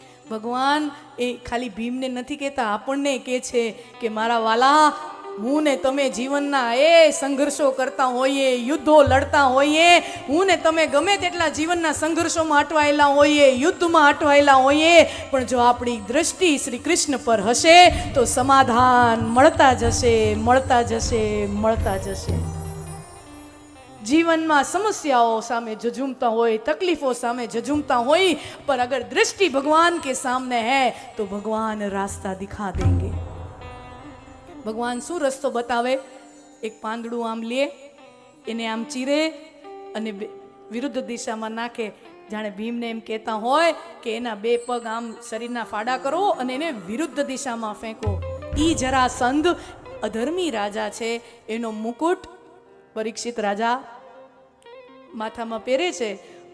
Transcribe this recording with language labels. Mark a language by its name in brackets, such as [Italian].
[Gujarati] ભગવાન એ ખાલી ભીમને નથી કહેતા, આપણને કહે છે કે મારા વાલા, હું ને તમે જીવનના એ સંઘર્ષો કરતા હોઈએ, યુદ્ધો લડતા હોઈએ, હું ને તમે ગમે તેટલા જીવનના સંઘર્ષોમાં અટવાયેલા હોઈએ, યુદ્ધમાં અટવાયેલા હોઈએ, પણ જો આપણી દ્રષ્ટિ શ્રી કૃષ્ણ પર હશે તો સમાધાન મળતા જશે, મળતા જશે, મળતા જશે. જીવનમાં સમસ્યાઓ સામે ઝઝૂમતા હોય, [Hindi] તકલીફો સામે ઝઝૂમતા હોય, पर अगर दृष्टि भगवान के सामने है तो भगवान रास्ता दिखा देंगे। [Gujarati] भगवान શું રસ્તો બતાવે? એક પાંદડું આમ લે, એને આમ ચીરે અને વિરુદ્ધ દિશામાં નાખે, જાણે ભીમને એમ કહેતા હોય કે એના બે પગ આમ શરીરના ફાડા કરો અને એને વિરુદ્ધ દિશામાં ફેંકો। ઈ જરાસંધ અધર્મી રાજા છે, એનો મુકુટ પરીક્ષિત રાજા માથામાં પહેરે છે।